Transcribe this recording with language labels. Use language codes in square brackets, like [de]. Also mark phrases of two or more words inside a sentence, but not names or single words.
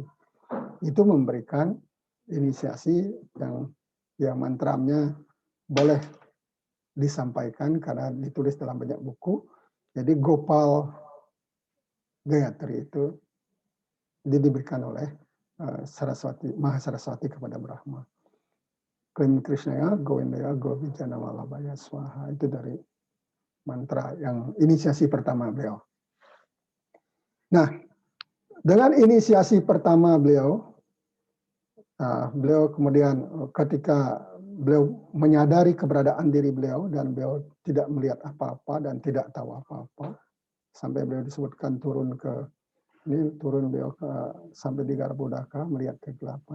[id] Itu memberikan inisiasi yang ya mantranya boleh disampaikan karena ditulis dalam banyak buku. Jadi Gopal Gayatri itu diberikan oleh Saraswati, Maha Saraswati kepada Brahma. [sa] Klim Krishnaya, Govindaya, Govijana Walabhaya Swaha. [id] Itu dari mantra yang inisiasi pertama beliau. Nah, dengan inisiasi pertama beliau, beliau kemudian ketika beliau menyadari keberadaan diri beliau dan beliau tidak melihat apa-apa dan tidak tahu apa-apa, sampai beliau disebutkan turun beliau sampai di Garbhodaka melihat kegelapan.